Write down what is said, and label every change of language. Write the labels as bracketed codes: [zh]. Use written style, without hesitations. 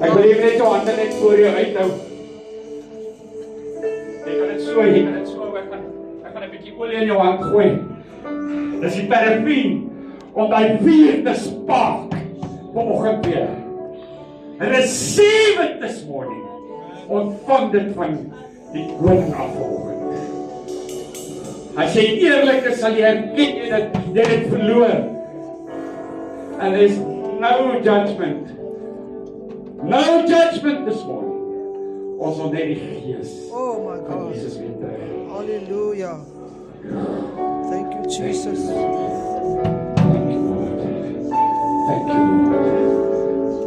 [af] Ek wil net jou hande net voor jou uithou. Jy kan dit so, ek gaan 'n bietjie olie in jou hand gooi. Dis die parafin om daai vuur te spark vanoggend weer. [en] Receive it this morning. [af] Ontvang dit van die koning af vanoggend. As jy eerlik is, sal jy erken jy het verloor. [en] And there's no judgment. No judgment this morning. [af] Ons wil net die Gees [en] oh my [af] van God. Jesus weer terug. [en] Hallelujah. Thank you, Jesus. Thank you, Lord. Thank you, Lord.